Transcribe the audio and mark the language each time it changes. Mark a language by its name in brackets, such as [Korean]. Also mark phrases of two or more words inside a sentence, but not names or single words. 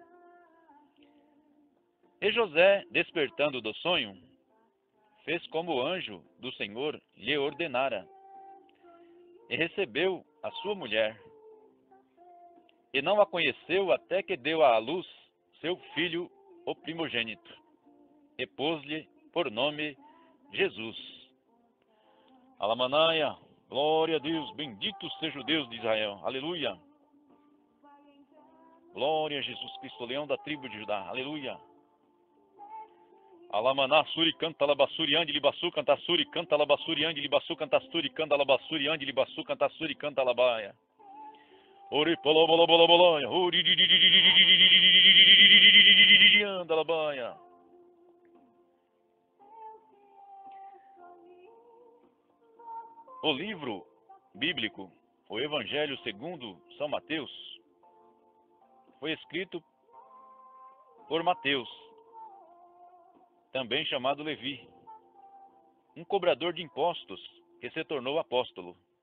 [Portuguese] E José, despertando do sonho, fez como o anjo do Senhor lhe ordenara, e recebeu a sua mulher, e não a conheceu até que deu à luz seu filho, o primogênito, e pôs-lhe por nome Jesus. Alamanaia, glória a Deus, bendito seja o Deus de Israel, aleluia. Glória a Jesus Cristo, leão da tribo de Judá, aleluia. Alamaná, suri, canta, labassuri, ande, libaçu, canta, suri, canta, labassuri, ande, libaçu, canta, suri, canta, labassuri, ande, libaçu, canta, suri, canta, labaia. Ori, polo, bolo, bolo, boloia, ori, anda, labaia. O livro bíblico, o Evangelho segundo São Mateus, foi escrito por Mateus, também chamado Levi, um cobrador de impostos que se tornou apóstolo.